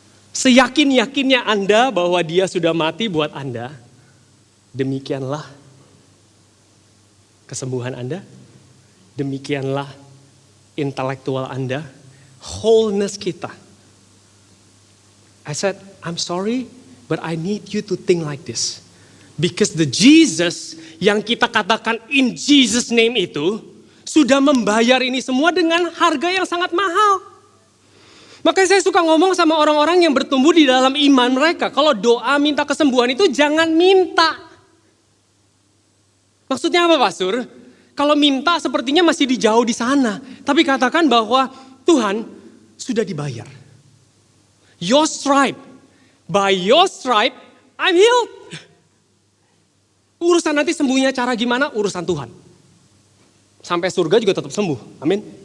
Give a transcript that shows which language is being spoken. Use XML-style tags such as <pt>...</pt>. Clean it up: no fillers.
<id>Seyakin-yakinnya Anda bahwa dia sudah mati buat Anda, demikianlah kesembuhan Anda, demikianlah intelektual Anda, wholeness kita.</id> <en>I said, I'm sorry, but I need you to think like this. Because the Jesus</en> <id>yang kita katakan</id> <en>in Jesus name</en> <id>itu sudah membayar ini semua dengan harga yang sangat mahal. Makanya saya suka ngomong sama orang-orang yang bertumbuh di dalam iman mereka. Kalau doa minta kesembuhan itu jangan minta. Maksudnya apa Pastor? Kalau minta sepertinya masih jauh di sana. Tapi katakan bahwa Tuhan sudah dibayar.</id> <en>Your stripe, by your stripe I'm healed.</en> <id>Urusan nanti sembuhnya cara gimana, urusan Tuhan. Sampai surga juga tetap sembuh, amin.</id>